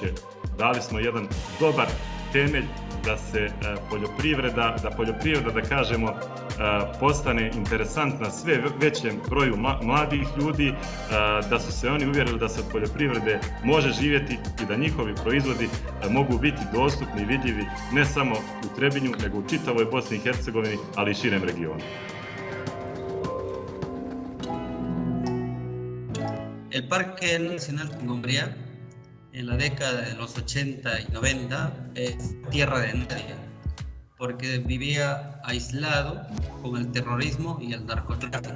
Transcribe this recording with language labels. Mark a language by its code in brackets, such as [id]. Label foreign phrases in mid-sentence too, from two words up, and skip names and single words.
[sr] Dali smo jedan dobar temelj da se poljoprivreda, da kažemo, postane interesantna sve većem broju mladih ljudi, da su se oni uvjerili da se od poljoprivrede može živjeti i da njihovi proizvodi mogu biti dostupni i vidljivi ne samo u Trebinju, nego u čitavoj Bosni i Hercegovini, ali i širem regionu. [es] El Parque Nacional Tingombría en la década de los 80 y 90 es tierra de nadie, porque vivía aislado con el terrorismo y el narcotráfico.